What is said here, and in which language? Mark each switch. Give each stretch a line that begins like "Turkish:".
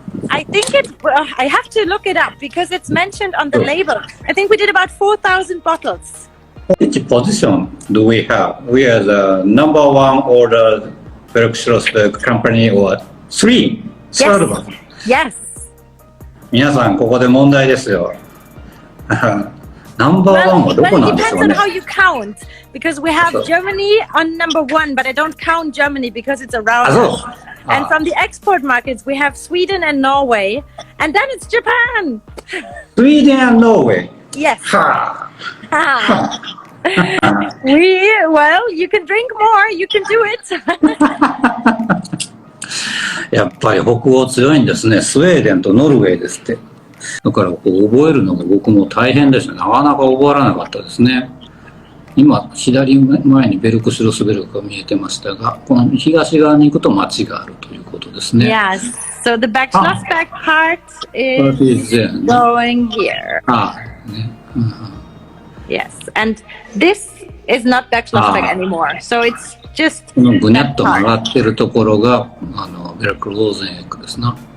English: I think I have to look it up because it's mentioned on the label. I think we did about 4,000 bottles. Which position do we have? We are the number 1 ordered Schlossberg company or 3? Third one. Yes.
Japanese: 皆さん、ここで問題ですよ。ナンバーワンはどこなんでしょう
English: Well, it depends on
Japanese: ね。
English: how you count, because we have Germany on number 1, but I don't count Germany because it's around us. And from the export markets, we have Sweden and Norway, and then it's Japan. Sweden and Norway. Yes. Ha. Well, you can drink more, you can do it.
Japanese: やっぱり北欧強いんですね。スウェーデンとノルウェーですって。だからこう覚えるのが僕も大変でした。なかなか覚えられなかったですね。今、左前にベルクシュロスベルクが見えてましたが、この東側に行くと町があるということですね。
English: Yes, so the Schlossberg part is going here.
Japanese: ね。
English: Yes, and this is not Schlossberg anymore, so it's just
Japanese: このぐにゃっと曲がってるところがベルクローゼンエッグですな。